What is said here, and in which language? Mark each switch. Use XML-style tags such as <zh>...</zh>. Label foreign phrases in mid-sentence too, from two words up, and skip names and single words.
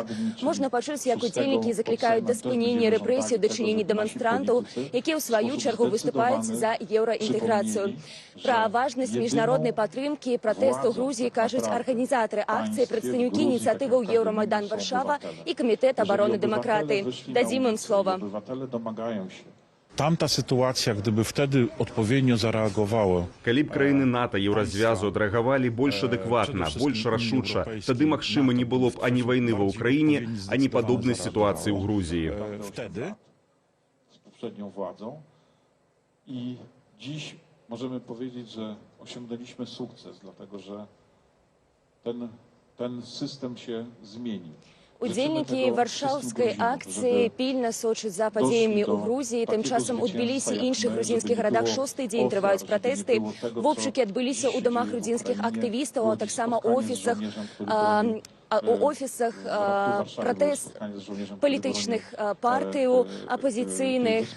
<be>Можна пачуць, як удзельнікі заклікаюць да спынення рэпрэсій у дачыненні дэманстрантаў, якія ў сваю чаргу выступаюць за еўраінтэграцыю. Пра важнасць міжнароднай падтрымкі пратэсту Грузіі кажуць арганізатары акцыі, прадстаўнікі ініцыятываў Еўрамайдан Варшава і Камітэт абароны дэмакраты. Дадзім ім слова.</be> <pl>Tamta sytuacja, gdyby wtedy odpowiednio zareagowało.</pl> <be>Калі б краіны НАТО і Еўразвязу адрэагавалі больш адэкватна, больш рашуча, тады, магчыма, не было б ані вайны ва Ўкраіне, ані падобнай сітуацыі ў Грузіі.</be> <pl>Wtedy z poprzednią władzą i dziś możemy powiedzieć, że osiągnęliśmy sukces, dlatego że ten system się zmienił.</pl> <be>Удзельнікі варшаўскай акцыі пільна сочаць за падзеямі ў Грузіі. Тым часам у Тбілісі і іншых грузінскіх гарадах шосты дзень трываюць пратэсты. Вобшукі адбыліся ў дамах грузінскіх актывістаў, а таксама ў офісах пратэст палітычных партыяў, апазіцыйных.</be>